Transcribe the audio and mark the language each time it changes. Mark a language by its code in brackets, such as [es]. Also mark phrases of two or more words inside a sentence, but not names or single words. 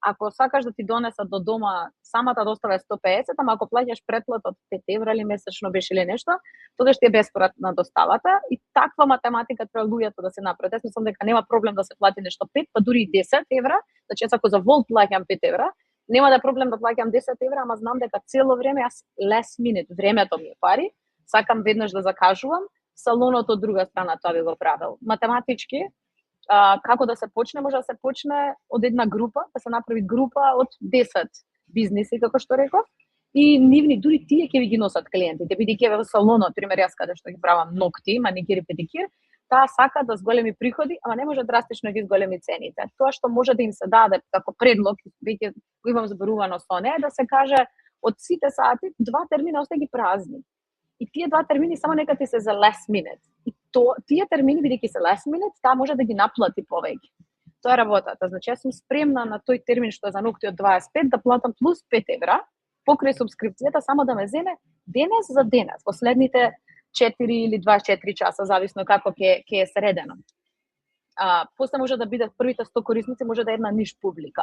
[mk] Ако сакаш да ти донесат до дома, самата достава е 150, ама ако плаќаш претплата од 5 евра или месечно беше или нешто, тогаш ти е бесплатна доставата и таква математика треба луѓето да се направат. Јас мислам дека нема проблем да се плати нешто 5, па дури и 10 евра, значи ако за Volt плаќам 5 евра, нема да е проблем да плаќам 10 евра, ама знам дека цело време јас [en] last minute, [mk] времето ми е пари, сакам веднаш да закажувам, салонот од друга страна тоа би го правил. Математички, како да се почне, може да се почне од една група, да се направи група од 10 бизниси, како што реков, и нивни, дури тие ќе ви ги носат клиентите, бидејќи во салонот, пример јас каде што ги правам ногти, маникир и педикир, таа сака да зголеми приходи, ама не може драстично да ги зголеми цените. Тоа што може да им се даде како предлог, веќе го имам зборувано со неа, да се каже од сите сати 2 термина остаи ги празни. И тие 2 термини само нека ти се за [en] last minute. [mk] И тие термини, бидејќи се [en] last minute, [mk] таа може да ги наплати повеќе. Тоа е работата. Значи, јас сум спремна на тој термин што е за ногти од 25 да платам плюс 5 евра, покрај субскрипцијата, само да ме земе денес за денес, последните 4 или 24 часа, зависно како ќе е средено. После може да бидат првите 100 корисници, може да е една ниш публика.